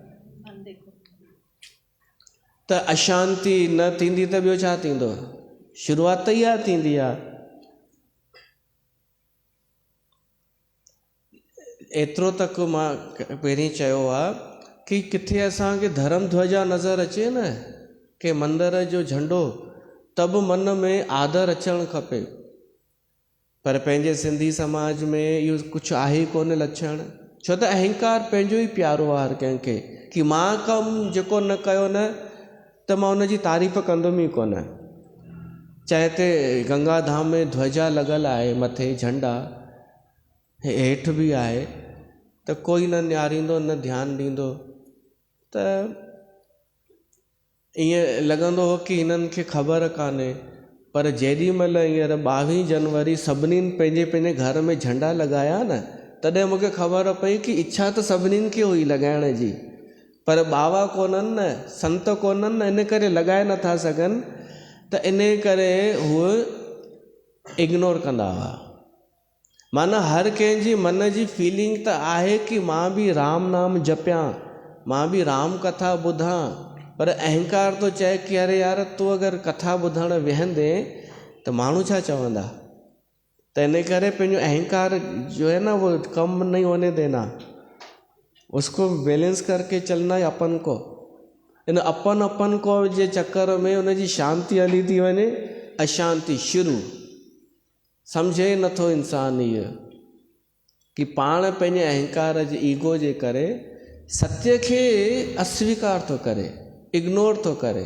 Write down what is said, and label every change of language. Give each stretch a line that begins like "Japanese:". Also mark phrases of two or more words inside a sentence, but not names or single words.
Sindhi: त अशांति न थींदी त ॿियो छा थींदो? शुरूआत ई इहा थींदी आहे। एतिरो तक मां पहिरीं चयो आहे कि किथे असांखे धर्म ध्वजा नज़र अचे न कि मंदर जो झंडो, त बि मन में आदर अचणु खपे। पर पंहिंजे सिंधी समाज में इहो कुझु आहे ई कोन लक्षण, छो त अहंकार पंहिंजो ई प्यारो आहे हर कंहिंखे कि मां कमु जेको न कयो न त मां उनजी तारीफ़ कंदुमि ई कोन। चाहे हिते गंगा धाम में ध्वजा लॻल आहे, मथे झंडा हेठि बि आहे, त कोई न निहारींदो न ध्यानु ॾींदो। त ईअं लॻंदो हो कि हिननि खे ख़बर कान्हे। पर जेॾीमहिल हींअर 22 जनवरी सभिनीनि पंहिंजे पंहिंजे घर में झंडा लॻाया न, तॾहिं मूंखे ख़बर पई कि इच्छा त सभिनीनि खे हुई लॻाइण जी, पर बाबा कोन्हनि न, संत कोन्हनि न, इन करे लॻाए नथा सघनि। त इन करे उहे इग्नोर कंदा हुआ। माना हर कंहिंजी मन जी फीलिंग त आहे कि मां बि राम नाम जपियां, मां बि राम कथा ॿुधां, पर अहंकार तो चए कि अरे यार तूं अगरि कथा ॿुधणु वेहंदे त माण्हू छा चवंदा। त इन करे पंहिंजो
Hindi: अहंकार जो है ना वो कम नहीं होने देना, उसको बैलेंस करके चलना है अपन को।
Sindhi: इन
Hindi: अपन को
Sindhi: जे चक्कर में उनजी शांति हली थी वञे, अशांति शुरू। सम्झे नथो इंसान इहो कि पाण पंहिंजे अहंकार जे ईगो जे करे सत्य खे अस्वीकार थो करे, इग्नोर थो करे।